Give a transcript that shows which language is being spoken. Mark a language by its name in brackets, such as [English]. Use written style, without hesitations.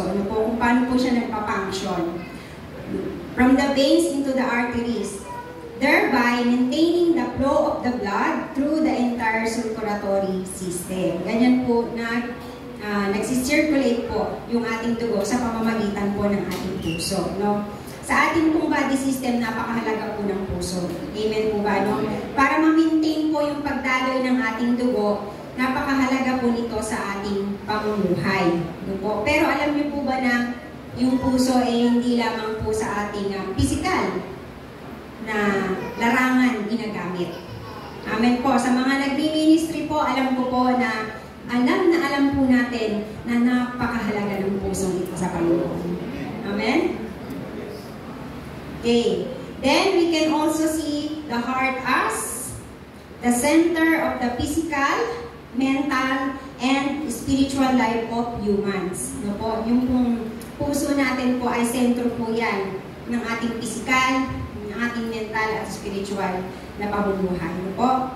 [Filipino] Ano po, kung paano po siya nagpa-function. [English] From the veins into the arteries, thereby maintaining the flow of the blood through the entire circulatory system. [Filipino] Ganyan po na nagsisirculate po yung ating dugo sa pamamagitan po ng ating puso. No? Sa ating pong body system, napakahalaga po ng puso. Amen po ba? No? Para ma-maintain po yung pagdaloy ng ating dugo, napakahalaga po nito sa ating pamumuhay. No po? Pero alam niyo po ba na yung puso ay hindi lamang po sa ating physical na larangan ginagamit. Amen po. Sa mga nagmi-ministry po, alam ko po na alam po natin na napakahalaga ng puso ito sa Panginoon. Amen? Okay. [English] Then we can also see the heart as the center of the physical, mental, and spiritual life of humans. [Filipino] No po? Yung puso natin po ay sentro po yan ng ating physical, ng ating mental at spiritual na pamumuhay. No po?